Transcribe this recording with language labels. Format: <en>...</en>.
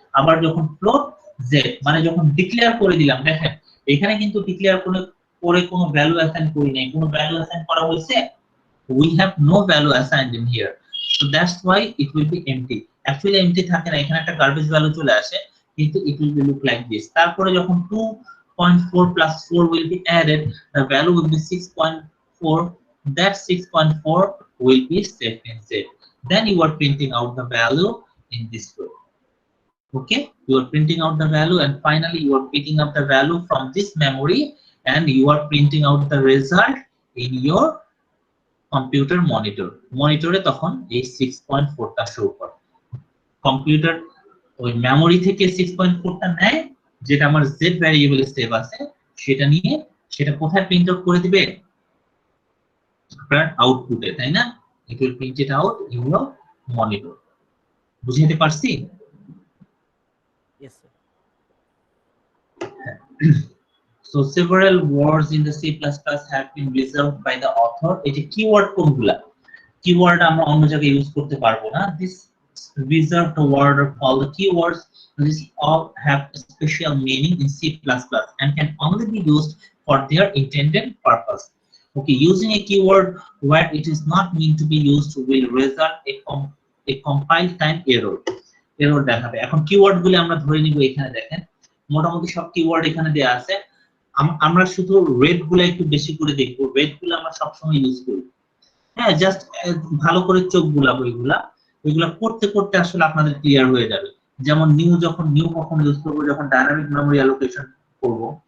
<bn>আবার যখন float z, মানে যখন ডিক্লেয়ার করে দিলাম, দেখেন এখানে কিন্তু ডিক্লেয়ার করে কোনো ভ্যালু অ্যাসাইন করি নাই, কোনো ভ্যালু অ্যাসাইন করা হয়েছে,</bn> <en>we have no value assigned in here, so that's why it will be empty.</en> <bn>Actually empty থাকে না, এখানে একটা গার্বেজ ভ্যালু চলে আসে, কিন্তু</bn> <en>it will be look like this.</en> <bn>তারপরে যখন</bn> <en>2.4 plus 4 will be added, the value will be 6.4, that 6.4 will be saved in Z. Then you are printing out the value in this way. Okay, you are printing out the value, and finally you are picking up the value from this memory, and you are printing out the result in your</en> <bn>computer মনিটরে তখন এই 6.4 টা show করে। Computer ওই memory থেকে 6.4 টা নেয়, যেটা আমার z ভ্যারিয়েবল সেভ আছে, সেটা নিয়ে সেটা কোথায় প্রিন্ট আউট করে দিবে, আপনার আউটপুটে, তাই না?</bn> <en>It will print it out in your monitor.</en> <bn>বুঝাইতে পারছি?</bn> <en>Yes, sir. So several words in the C++ have been reserved by the author.</en> <bn>এটি কিওয়ার্ড কোনগুলা, কিওয়ার্ড আমরা অন্য জায়গায় ইউজ করতে পারবো না।</bn> <en>This reserved word are called the keywords. These all have a special meaning in C++ and can only be used for their intended purpose. Okay, using a keyword where it is not meant to be used will result a compile time error</en> <bn>দেখাবে। এখন keyword গুলো আমরা ধরে নিব, এখানে দেখেন মোটামুটি সব কিওয়ার্ড এখানে দেয়া আছে। আমরা শুধু রেড গুলো একটু বেশি করে দেখবো, রেড গুলো আমরা সবসময় ইউজ করি। হ্যাঁ, জাস্ট ভালো করে চোখ বুলাবো, এগুলা করতে করতে আসলে আপনাদের ক্লিয়ার হয়ে যাবে। যেমন নিউ কখন ইউজ করবো, যখন ডাইনামিক মেমোরি অ্যালোকেশন করব।</bn>